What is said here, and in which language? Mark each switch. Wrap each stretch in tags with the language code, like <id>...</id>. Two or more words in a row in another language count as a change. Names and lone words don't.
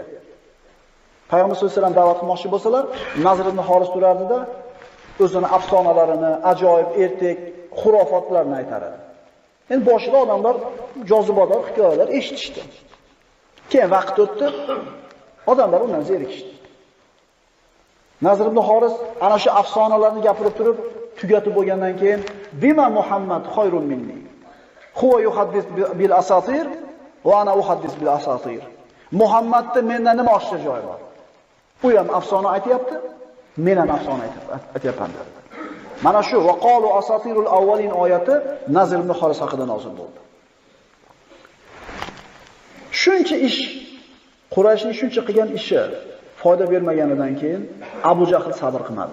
<uz>Payg'ambar</uz> <ar>صلى الله عليه وسلم</ar> <uz>da'vat qilmoqchi bo'lsalar, Nazr ibn Xoris turardida o'zini afsonalarini, ajoyib, ertak, xurofotlarni aytar edi. Endi boshida odamlar jozibador hikoyalar eshitishdi. Keyin vaqt o'tdi, odamlar undan zerikishdi. Nazr ibn Xoris ana shu afsonalarni gapirib turib, tugatib bo'lgandan keyin</uz> <ar>بما محمد خير مني. هو يحدث بالأساطير وأنا أحدث بالأساطير va ana uhaddis bil asatir.</ar> <uz>Muhammadning mendan nima oshcha joyi bor? U ham afsona aytayapti, men ham afsona aytayapman dedi. Mana shu</uz> <ar>وقالوا أساطير الأولين</ar> <uz>oyati Nazr ibn Xoris haqida nozil bo'ldi. Shuncha ish, Qurayshning shuncha qilgan ishi foyda bermaganidan keyin Abu Jahl sabr qilmadi.</uz>